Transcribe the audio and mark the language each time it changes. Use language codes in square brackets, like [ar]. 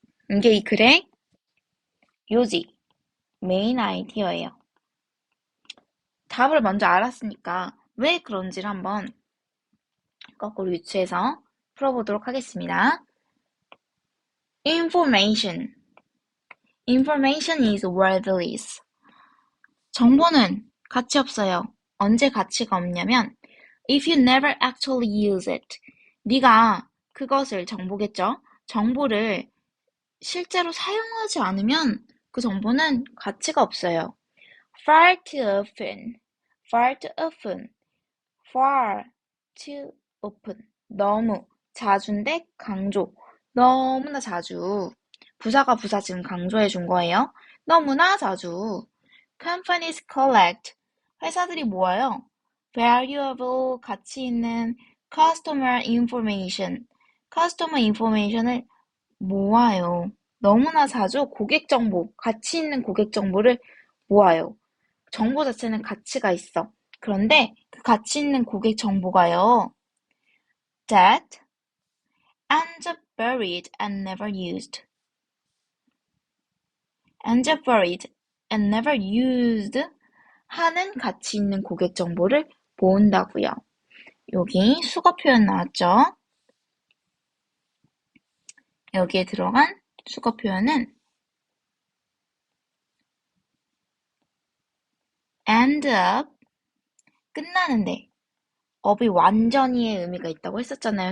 [ko] 이게 이 글의 요지, 메인 아이디어예요. 답을 먼저 알았으니까 왜 그런지를 한번 거꾸로 유추해서 풀어보도록 하겠습니다. [en] Information. Information is worthless. [ko] 정보는 가치 없어요. 언제 가치가 없냐면 [en] if you never actually use it. [ko] 네가 그것을 정보겠죠? 정보를 실제로 사용하지 않으면 그 정보는 가치가 없어요. [en] Far too often. Far too often. Far too often. [ko] 너무 자주인데 강조. 너무나 자주. 부사가 부사 지금 강조해 준 거예요. 너무나 자주. [en] Companies collect. [ko] 회사들이 모아요. [en] Valuable [ko] 가치 있는 [en] customer information. customer information [ko] 을 모아요. 너무나 자주 고객 정보, 가치 있는 고객 정보를 모아요. 정보 자체는 가치가 있어. 그런데 그 가치 있는 고객 정보가요. [en] That ends up buried and never used. ends up buried and never used [ko] 하는 가치 있는 고객 정보를 모은다고요. 여기 수거 표현 나왔죠? 여기에 들어간 수거 표현은 end up 끝나는데 up이 완전히의 의미가 있다고 했었잖아요.